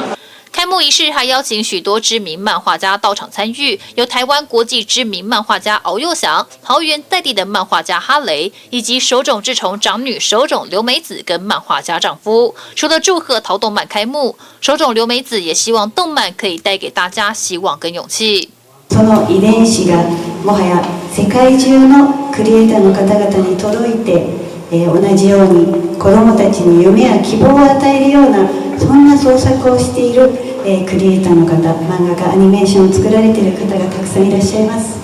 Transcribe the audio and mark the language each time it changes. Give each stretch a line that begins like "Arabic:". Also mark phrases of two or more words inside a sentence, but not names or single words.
Chinese: 开幕仪式还邀请许多知名漫画家到场参与，有台湾国际知名漫画家敖幼祥、桃园在地的漫画家哈雷，以及手冢治虫长女手冢留美子跟漫画家丈夫。除了祝贺桃动漫开幕，手冢留美子也希望动漫可以带给大家希望跟勇气。
Japanese: その遺伝子がもはや世界中のクリエイターの方々に届いて、同じように子どもたちに夢や希望を与えるようなそんな創作をしているクリエイターの方、漫画家、アニメーションを作られている方がたくさんいらっしゃいます。